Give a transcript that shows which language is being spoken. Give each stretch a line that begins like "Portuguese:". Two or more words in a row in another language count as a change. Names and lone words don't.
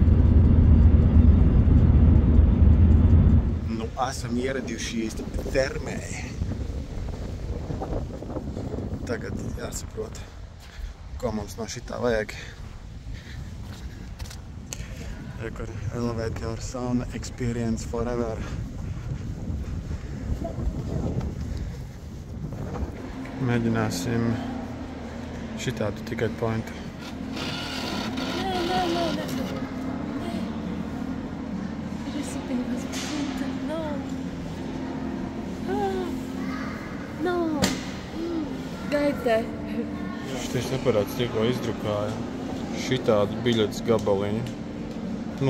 Latvian: Nu, esam ieradušies Termē. Tagad jāsaprot, ko mums no šitā vajag.
English: Kur Elevate your sauna experience forever.
Latvian: Mēģināsim šitādu
English: ticket pointu.
Latvian: Šitais aparāts tikko izdrukāja šitādu biļetes gabaliņu.